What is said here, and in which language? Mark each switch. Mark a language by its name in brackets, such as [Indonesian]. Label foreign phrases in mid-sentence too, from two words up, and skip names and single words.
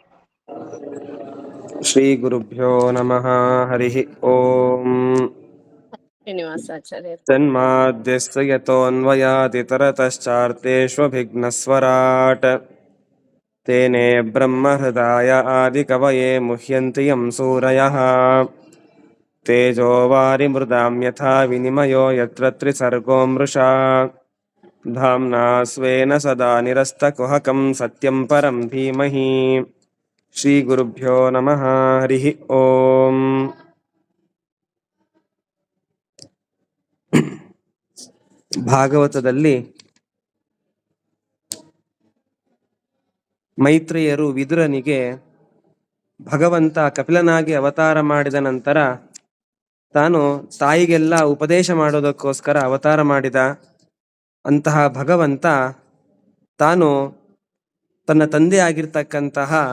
[Sanskrit] ಶ್ರೀ ಗುರುಭ್ಯೋ ನಮಃ. ಹರಿ ಓಂ. ಶ್ರೀನಿವಾಸಾಚಾರ್ಯ. ಜನ್ಮಾದ್ಯಸ್ಯ ಯತೋನ್ವಯಾದಿ ತರತಶ್ಚಾರ್ಥೇಷ್ವಭಿಘ್ನಸ್ವರಾಟ್ ತೇನೇ ಬ್ರಹ್ಮಹೃದಾಯ ಆದಿಕವಯೇ ಮುಹ್ಯಂತಿ ಯಂ ಸೂರಯಃ ತೇಜೋ ವಾರಿಮೃದಾಂ ಯಥಾ ವಿನಿಮಯೋ ಯತ್ರ ತ್ರಿಸರ್ಗೋ ಮೃಷಾ ಧಾಮ್ನಾ ಸ್ವೇನ ಸದಾ ನಿರಸ್ತಕುಹಕಂ ಸತ್ಯಂ ಪರಂ ಧೀಮಹಿ. ಶ್ರೀ ಗುರುಭ್ಯೋ ನಮಃ. ಹರಿ ಓಂ. [Kannada] ಭಾಗವತದಲ್ಲಿ ಮೈತ್ರೇಯರು ವಿದುರನಿಗೆ ಭಗವಂತ ಕಪಿಲನಾಗಿ ಅವತಾರ ಮಾಡಿದ ನಂತರ ತಾನು ತಾಯಿಗೆಲ್ಲ ಉಪದೇಶ ಮಾಡೋದಕ್ಕೋಸ್ಕರ ಅವತಾರ ಮಾಡಿದ ಅಂತಹ ಭಗವಂತ ತಾನು ತನ್ನ ತಂದೆ ಆಗಿರ್ತಕ್ಕಂತಹ